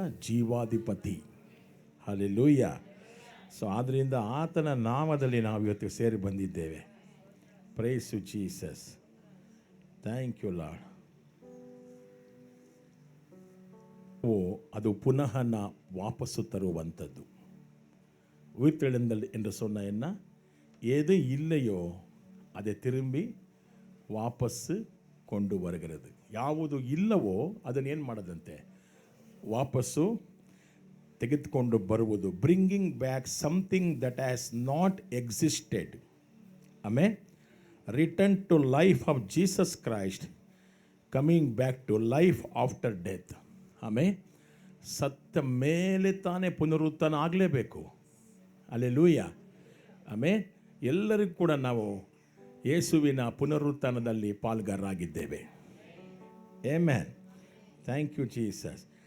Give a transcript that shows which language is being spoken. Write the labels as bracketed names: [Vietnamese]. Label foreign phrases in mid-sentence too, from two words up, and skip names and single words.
[Kannada] ಜೀವಾಧಿಪತಿ. ಹಲ್ಲೆಲೂಯಾ. ಸೊ ಆದ್ದರಿಂದ ಆತನ ನಾಮದಲ್ಲಿ ನಾವು ಇವತ್ತು ಸೇರಿ ಬಂದಿದ್ದೇವೆ. [English] Praise you Jesus. Thank you Lord. [Kannada] ಅದು ಪುನಃ ವಾಪಸ್ಸು ತರುವಂಥದ್ದು. [Tamil] உயிர்த்தெழுந்தல் என்று சொன்ன என்ன, எது இல்லையோ அதை திரும்பಿ [Kannada] ವಾಪಸ್ಸು ಕೊಂಡು [Tamil] வருகிறது. [Kannada] ಯಾವುದು ಇಲ್ಲವೋ ಅದನ್ನು ಏನು ಮಾಡೋದಂತೆ? ವಾಪಸ್ಸು ತೆಗೆದುಕೊಂಡು ಬರುವುದು. [English] Bringing back something that has not existed. ಆಮೇಲೆ return to life of Jesus Christ, coming back to life after death. [Kannada] ಆಮೇಲೆ ಸತ್ತ ಮೇಲೆ ತಾನೇ ಪುನರುತ್ಥಾನ ಆಗಲೇಬೇಕು. ಹಲ್ಲೆಲೂಯಾ. ಆಮೇಲೆ ಎಲ್ಲರಿಗೂ ಕೂಡ ನಾವು ಯೇಸುವಿನ ಪುನರುತ್ಥಾನದಲ್ಲಿ ಪಾಲ್ಗಾರರಾಗಿದ್ದೇವೆ. ಆಮೆನ್. [English] Thank you Jesus.